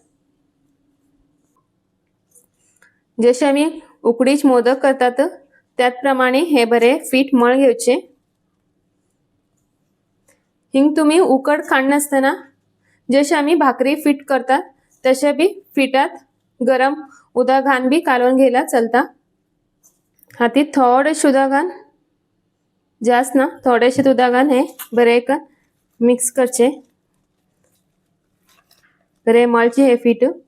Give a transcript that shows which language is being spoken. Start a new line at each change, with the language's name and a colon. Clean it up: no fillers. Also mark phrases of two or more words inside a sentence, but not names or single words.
Konkani: जसे आम्ही उकडीच मोदक करतात त्याप्रमाणे हे बरे पीठ मळ घेवचे। हिंग तुम्ही उकड काढणं असताना जसे आम्ही भाकरी पीठ करतात तसे बी पीठात गरम उदक घालून बी कालवून घ्यायला चलता। हाती थोडेशे उदक घालून जास्त ना थोडेशे उदक घालून हे बरे करून मिक्स करचे। बरे मळचे हे पीठ।